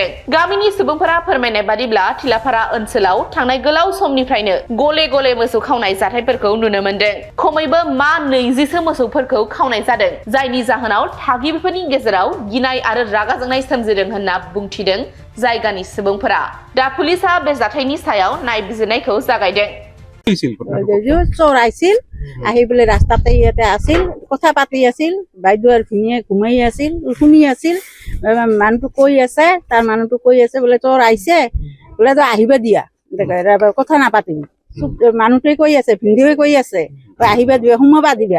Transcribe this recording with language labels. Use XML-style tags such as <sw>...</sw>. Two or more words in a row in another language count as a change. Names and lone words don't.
<brx>गामिनि सुबुंफोरा फोरमायनाय बादिब्ला थिलाफारा ओनसोलाव थांनाय गोलाव समनिफ्रायनो गले गले मोसौ खावनाय जाथायफोरखौ नुनो मोनदों। खमैबो 20सो मोसौफोरखौ खावनाय जादों, जायनि जाहोनाव थागिबिफोरनि गेजेराव गिनाय आरो रागा जोंनाय सोमजिदों होनना बुंथिदों जायगानि सुबुंफोरा। दा पुलिसा बे जाथायनि सायाव नायबिजिरनायखौ जागायदों।</brx> <as>চোৰ আহিছিল, আহি পেলাই ৰাস্তাতে ইয়াতে আছিল, কথা পাতি আছিল, বাইদেউ আৰু ভিনিয়ে ঘুমাই আছিল, শুনি আছিল। মানুহটো কৈ আছে, তাৰ মানুহটো কৈ আছে বোলে চোৰ আহিছে, বোলে তো আহিবা দিয়া, কথা নাপাতিবি। মানুহটোৱে কৈ আছে, ভিনিয়ে কৈ আছে আহিবা দিবা, সোমাবা দিবা।</as>